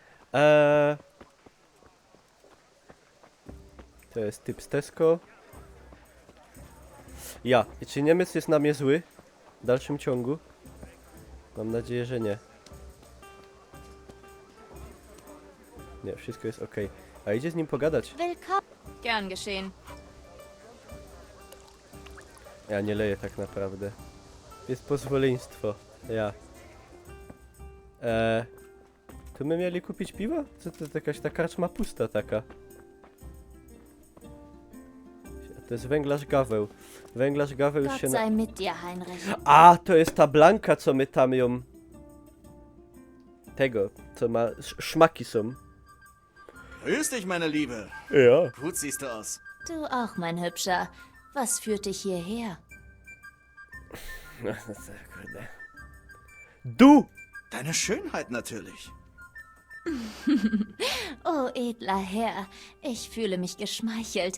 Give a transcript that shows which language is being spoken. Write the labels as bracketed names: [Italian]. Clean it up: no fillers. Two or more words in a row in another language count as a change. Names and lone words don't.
[Polish] To jest typ z Tesco. [German] Ja. [Polish] I czy Niemiec jest na mnie zły? W dalszym ciągu? Mam nadzieję, że nie. Nie, wszystko jest ok. A idzie z nim pogadać. [German] Willkommen. Gern geschehen. [Polish] Ja nie leję tak naprawdę. Jest pozwoleństwo. Ja. Tu my mieli kupić piwo? Co to jakaś ta karczma pusta taka? To jest węglarz Gaweł. Węglarz Gaweł już [German] Gott [Polish] się [German] sei mit dir, Heinrich. [Polish] A, to jest ta Blanka, co my tam ją... Tego, co ma... Szmaki są. [German] Grüß dich, meine Liebe. Ja. Gut siehst du aus. Du auch, mein Hübscher. Was führt dich hierher? Du! Deine Schönheit natürlich. Oh, edler Herr, ich fühle mich geschmeichelt.